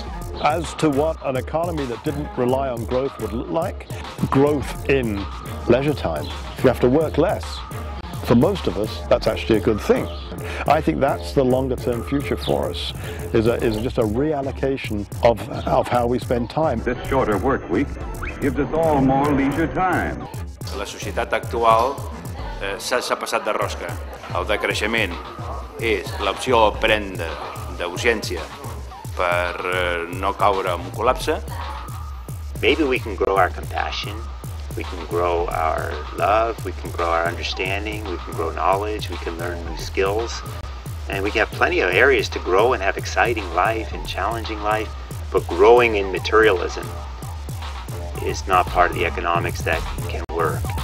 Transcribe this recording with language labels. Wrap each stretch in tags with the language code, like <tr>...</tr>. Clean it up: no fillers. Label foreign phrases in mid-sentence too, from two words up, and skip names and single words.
<en>As to what an economy that didn't rely on growth would look like, growth in leisure time. If you have to work less, for most of us, that's actually a good thing. I think that's the longer-term future for us, is just a reallocation of how we spend time. This shorter work week gives us all more leisure time.</en> <ca>La societat actual s'ha passat de rosca. El decreixement és l'opció a prendre d'urgència per no caure en un col·lapse.</ca> <en>Maybe we can grow our compassion, we can grow our love, we can grow our understanding, we can grow knowledge, we can learn new skills, and we can have plenty of areas to grow and have exciting life and challenging life, but growing in materialism is not part of the economics that can work.</en>